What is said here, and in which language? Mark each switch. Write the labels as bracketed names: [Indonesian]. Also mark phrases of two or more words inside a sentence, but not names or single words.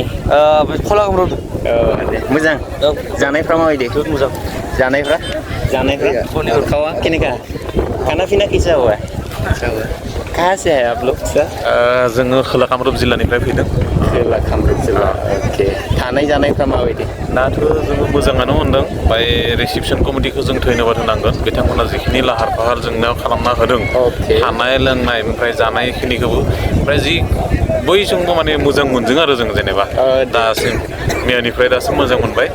[Bodo] खलागाव दे मोजां जानायफ्रा माबायदि मोजां जानायफ्रा खावा केनेका खाना फिना [Hindi] कैसा हुआ है कहाँ से है आप लोग [Bodo] जोङो खोला कामरुप जिल्लानिफ्राय फैदों खोला कामरुप जिल्ला अके थानाय जानायफ्रा माबायदि दाथ' जोङो मोजाङानो मोनदों ओमफ्राय रिसेपसन कमिटिखौ जों धन्यबाद होनांगोन बिथांमोना जिखिनि लाहार फाहार जोंनो खालामना होदों थानाय लोंनाय ओमफ्राय जानायखिनिखौबो ओमफ्राय जि बयजोंबो माने मोजां मोनदों आरो जों जेनेबा दासिम मैयानिफ्राय दासिम मोजां मोनबाय